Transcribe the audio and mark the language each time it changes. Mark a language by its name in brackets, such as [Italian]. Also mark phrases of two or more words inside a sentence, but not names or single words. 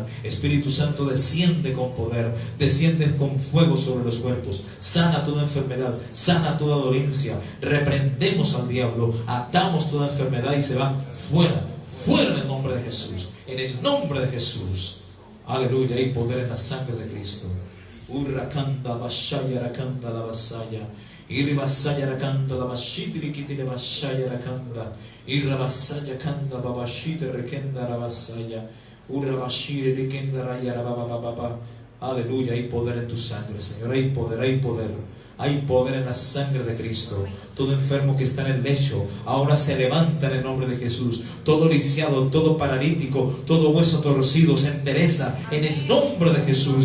[Spanish] Espíritu Santo, desciende con poder, desciende con fuego sobre los cuerpos. Sana toda enfermedad, sana toda dolencia. Reprendemos al diablo, atamos toda enfermedad y se va fuera en el nombre de Jesús. En el nombre de Jesús. Aleluya, hay poder en la sangre de Cristo. Urrakanda bashaya rakanda la basaya. Iribasaya rakanda la bashiti rikitile bashaya rakanda. Irabasaya kanda babashite rekenda rabasaya. Urabashire rekenda raya rabababa. Aleluya, hay poder en tu sangre, Señor. Hay poder, hay poder. Hay poder en la sangre de Cristo. Todo enfermo que está en el lecho ahora se levanta en el nombre de Jesús. Todo lisiado, todo paralítico, todo hueso torcido se endereza en el nombre de Jesús.